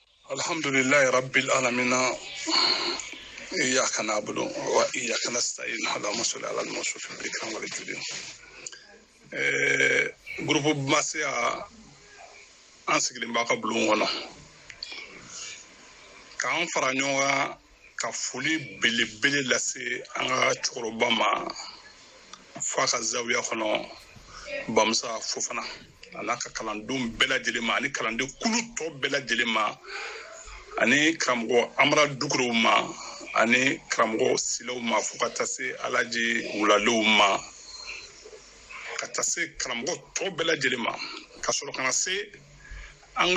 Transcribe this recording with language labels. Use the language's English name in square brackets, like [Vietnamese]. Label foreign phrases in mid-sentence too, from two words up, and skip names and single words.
[Arabic] الحمد لله رب العالمين. إياك نعبد وإياك نستعين اللهم صل على الموصوف بالإكرام والجود. [Bambara] Groupe Masia an sigilen b'a ka bulon kɔnɔ k'an fara ɲɔgɔn kan ka foli belebele lase an ka cɛkɔrɔba ma f'a ka zawiya kɔnɔ Bamusa Fofana a n'a ka kalandenw bɛɛ lajɛlen ma ani kalanden kulu tɔ bɛɛ lajɛlen ma ani karamɔgɔ Amara Dukorow ma ani karamɔgɔ Silaw ma fo ka taa se Alaji Wulalew ma ka taa se karamɔgɔ tɔ bɛɛ lajɛlen ma ka sɔrɔ ka na se an